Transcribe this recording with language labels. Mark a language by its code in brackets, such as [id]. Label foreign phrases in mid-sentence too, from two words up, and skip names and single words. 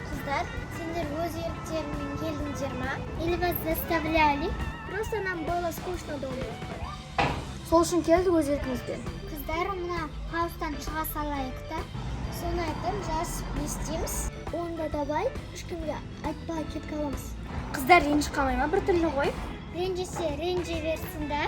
[kk] Қыздар, сендер өз еріктеріңмен келдіңдер ма? [ru] Или вас заставляли? Просто нам было скучно дома. [kk] Сол үшін келдік өз еркімізбен. Қыздар, мына хаустан шыға салайық та. Соны айтам, жазып не істейміз? Онда давай ешкімге айтпай кетіп қаламыз. Қыздар ренжіп қалмай ма бір түрлі ғой? Ренжісе ренжи берсін да.